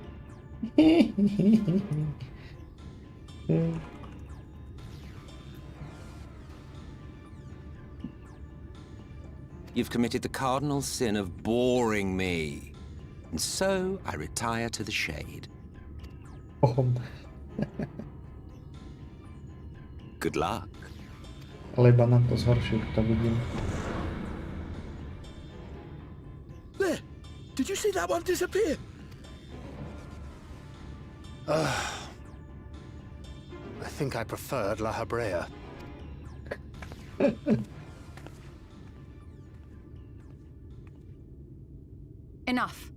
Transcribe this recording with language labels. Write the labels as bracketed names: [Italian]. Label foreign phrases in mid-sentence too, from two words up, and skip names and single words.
[English] You've committed the cardinal sin of boring me. And so I retire to the shade. Good luck. [Slovak] Ale iba nám to zhorší, to vidím. [English] There! Did you see that one disappear? I think I preferred La Habrea. Enough.